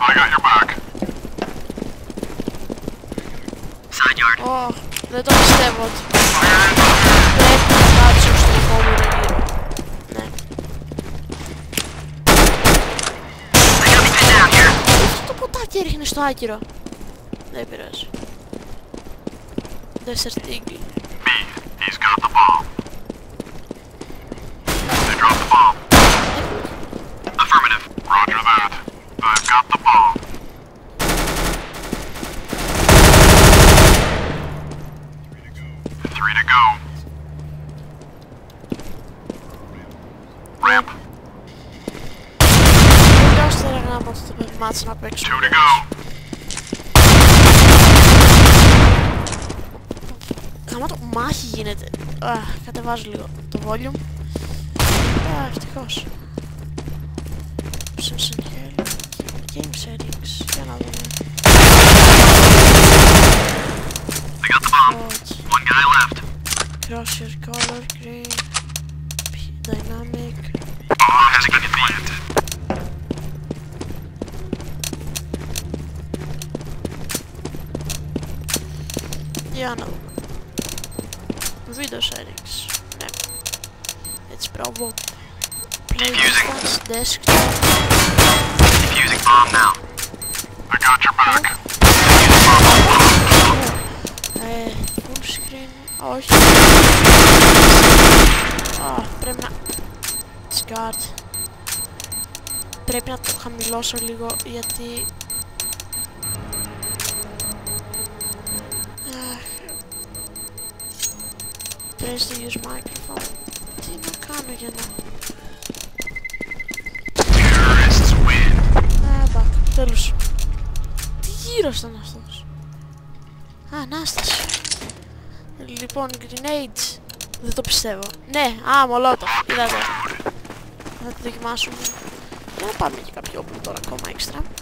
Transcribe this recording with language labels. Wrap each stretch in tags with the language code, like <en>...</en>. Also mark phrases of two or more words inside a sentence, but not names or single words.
<el>Δεν το πιστεύω ότι πρέπει να κάτσω στο επόμενο γύρο. Ναι. Αυτό το ποτάκι έριχνε στο άκυρο. Δεν πειράζει.</el> <en>Desert Eagle. He's got the bomb. They dropped the bomb. Affirmative. Roger that. I've got the bomb. Three to go. Ramp.</en> <el>Δώστε ρε γάμο αυτό το μάτς να παίξω.</el> <en>Two to go.</en> <el>Γαμάτο μάχη γίνεται. Κατεβάζω λίγο το volume. Ευτυχώς.</el> <en>Options and game settings.</en> <el>Για να δούμε.</el> <en>They got the bomb. One guy left. Cross your color, green, dynamic. Bomb has been planted.</en> <el>Για να δούμε.</el> <en>Video settings. Ναι.</en> <el>Έτσι, μπράβο.</el> <en>Play distance, desktop. Defusing bomb now. I got your back. Full screen.</en> <el>Όχι. Πρέπει να... Discard. Πρέπει να το χαμηλώσω λίγο γιατί...</el> <en>Press to use microphone.</en> <el>Τι να κάνω για να...</el> <en>Terrorists win. Back.</en> <el>Τέλος. Τι γύρος ήταν αυτός? Ανάσταση. Λοιπόν, grenades. Δεν το πιστεύω. Ναι, Molotov. Είδατε. Θα το δοκιμάσουμε. Για να πάμε και κάποιο όπλο τώρα ακόμα έξτρα.</el>